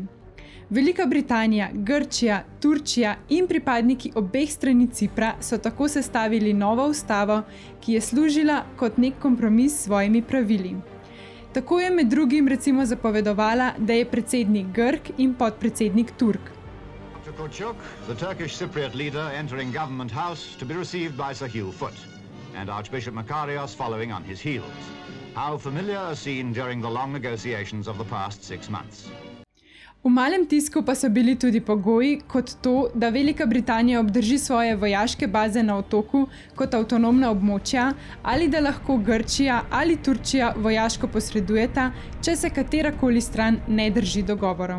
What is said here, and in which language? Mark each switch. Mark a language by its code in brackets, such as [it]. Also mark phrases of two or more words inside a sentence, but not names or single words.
[sl] Velika Britanija, Grčija, Turčija in pripadniki obeh strani Cipra so tako sestavili novo ustavo, ki je služila kot nek kompromis s svojimi pravili. Tako je med drugim recimo zapovedovala, da je predsednik Grk in podpredsednik Turk. [en] Dr. Kurchuk, the Turkish Cypriot leader, entering Government House to be received by Sir Hugh Foot, and Archbishop Makarios following on his heels. How familiar a scene during the long negotiations of the past 6 months. [sl] V malem tisku pa so bili tudi pogoji, kot to, da Velika Britanija obdrži svoje vojaške baze na otoku kot avtonomna območja ali da lahko Grčija ali Turčija vojaško posredujeta, če se katerakoli stran ne drži dogovorov.